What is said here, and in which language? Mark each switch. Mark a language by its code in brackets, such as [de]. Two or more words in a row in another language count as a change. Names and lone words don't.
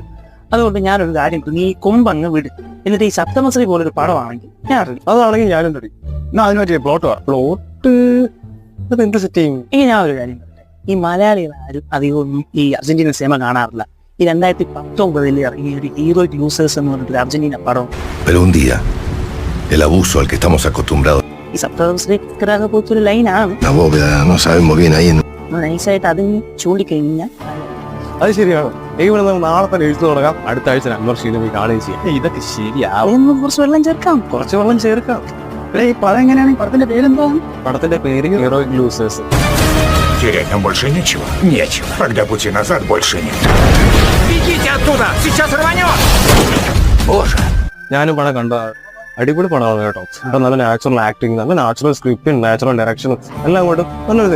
[ml] അതുകൊണ്ട് ഞാനൊരു കാര്യം നീ ഈ കൊമ്പങ്ങ് വിട്. എന്നിട്ട് ഈ സപ്തമശ്രീ പോലൊരു പടമാണെങ്കിൽ ഞാൻ അതാണെങ്കിൽ ഞാനും തടി. എന്നാ അതിന് പറ്റിയ പ്ലോട്ട് എന്ത് സെറ്റ് ചെയ്യും? ഇനി ഞാൻ ഒരു കാര്യം പറയട്ടെ. ഈ മലയാളികൾ ആരും അധികമൊന്നും ഈ അർജന്റീന സിനിമ കാണാറില്ല. ഈ 2019 ഇറങ്ങിയ ഒരു ഹീറോയിക് യൂസേഴ്സ് എന്ന് പറഞ്ഞിട്ട് അർജന്റീന പടം. [es] Pero un día, el abuso al que estamos acostumbrados. [ml] ഈ സപ്തമശ്രീ പോലത്തൊരു ലൈനാണ്. [es] La bóveda, no sabemos bien ahí. [ml] നൈസായിട്ട് അതിന് ചൂണ്ടിക്കഴിഞ്ഞാൽ അത് ശരിയാണ്. ഇവിടെ നമുക്ക് നാളെ തന്നെ എഴുത്ത് തുടങ്ങാം. അടുത്ത ആഴ്ച നമ്പർ സിനിമ കാണുകയും ചെയ്യാം. ഇതൊക്കെ ശരിയാവും. കുറച്ച് വെള്ളം ചേർക്കാം. കുറച്ച് വെള്ളം ചേർക്കാം. ഈ പടം എങ്ങനെയാണ്? പടത്തിന്റെ പേരെന്താണ്? പടത്തിന്റെ പേര് ഹീറോയിക് യൂസേഴ്സ്. [ru] Терять нам больше нечего. Нечего. Когда пути назад больше нет. Бегите оттуда! Сейчас рванет! Боже! [ml] ഞാനും പടം കണ്ട അടിപൊളി പടമാണ് കേട്ടോ. നല്ല [en] natural acting, [ml] നല്ല നാച്ചുറൽ സ്ക്രിപ്റ്റും നാച്ചുറൽ ഡയറക്ഷനും എല്ലാം കൊണ്ടും നല്ലൊരു